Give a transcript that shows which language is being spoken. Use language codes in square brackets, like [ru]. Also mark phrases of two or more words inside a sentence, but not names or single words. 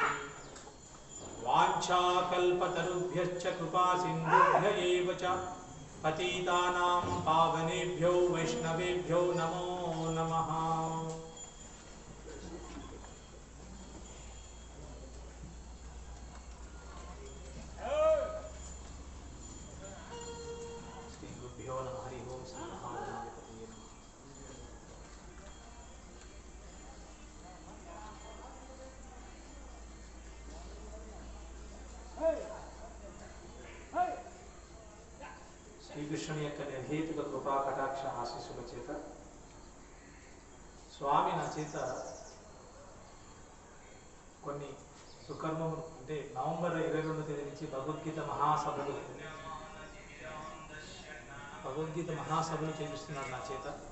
[sa] वाञ्छाकल्पतरुभ्यश्च कृपा सिन्धुभ्य एव च पतितानां पावनेभ्यो वैष्णवेभ्यो नमो नमः। श्रीगुरुभ्यो नमः। हरि ओम। श्री महागणाधिपतये नमः। [te] శ్రీకృష్ణుని యొక్క నిర్హేతుక కృపా కటాక్ష ఆశీస్సుల చేత స్వామి నా చేత కొన్ని సుకర్మములు అంటే నవంబర్ 22వ తేదీ నుంచి భగవద్గీత మహాసభలు చేపిస్తున్నారు నా చేత.